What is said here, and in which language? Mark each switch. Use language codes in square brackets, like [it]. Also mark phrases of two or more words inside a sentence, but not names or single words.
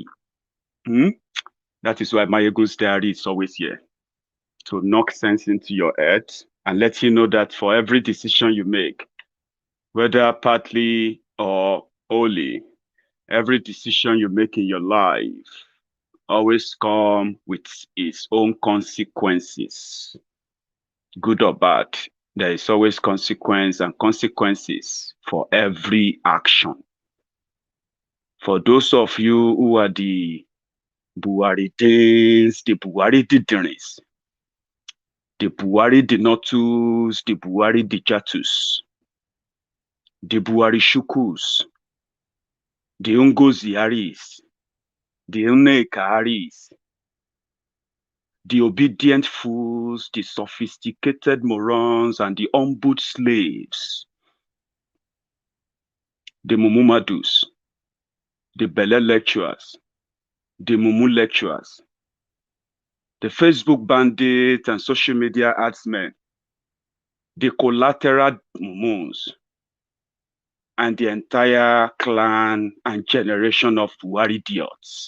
[en] That is why Maiyegun's diary is always here, to knock sense into your head and let you know that for every decision you make, whether partly or wholly, every decision you make in your life always come with its own consequences, good or bad. There is always consequence and consequences for every action. For those of you who are the Buhari days, the Buhari didiris, the Buhari denotus, the Buhari dijatus, the Buhari shukus, the Ungoziaris, the Unekaris, the obedient fools, the sophisticated morons, and the humbled slaves, the Mumumadus, the Bele lecturers, the Mumu lecturers, the Facebook bandits and social media adsmen, the collateral Mumus, and the entire clan and generation of Buhari idiots.